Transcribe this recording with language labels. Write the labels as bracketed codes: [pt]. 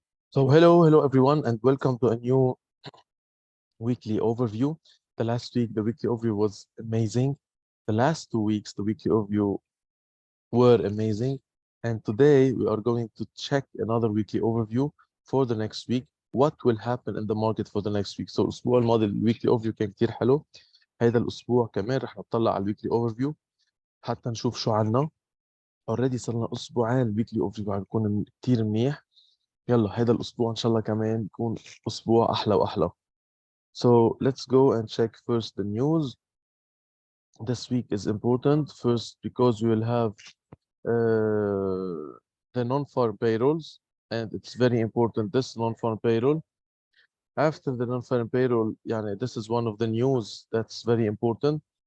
[en] So hello everyone, and welcome to a new weekly overview. The last week, the weekly overview was amazing. The last 2 weeks, the weekly overview were amazing. And today we are going to check another weekly overview for the next week. What will happen in the market for the next week. [ar] So الأسبوع الماضي الويكلي overview كان كتير حلو. هذا الأسبوع كمان رح نطلع على الويكلي overview حتى نشوف شو عنا. اوريدي صرنا أسبوعين الويكلي overview عم يكون كتير منيح. يلا هذا الأسبوع إن شاء الله كمان يكون أسبوع أحلى وأحلى. [en] So let's go and check first the news. This week is important first because we will have the non-farm payrolls, and it's very important, this non-farm payroll. After the non-farm payroll, this is one of the news that's very important.